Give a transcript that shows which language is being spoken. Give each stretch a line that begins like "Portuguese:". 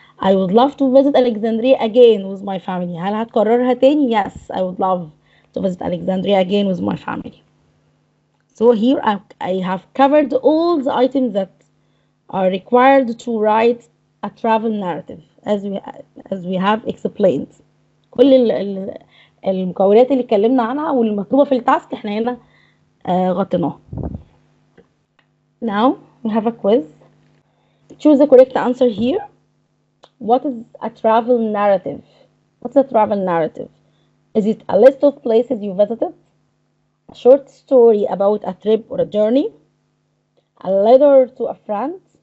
English: I would love to visit Alexandria again with my family.
Arabic: هل هتكررها تاني?
English: Yes, I would love to visit Alexandria again with my family. So here I have covered all the items that are required to write a travel narrative as we have explained.
Arabic: كل المكونات اللي اتكلمنا عنها والمطلوبة في التاسك احنا هنا غطيناها.
English: Now we have a quiz. Choose the correct answer here. What is a travel narrative? What's a travel narrative? Is it a list of places you visited? A short story about a trip or a journey? A letter to a friend?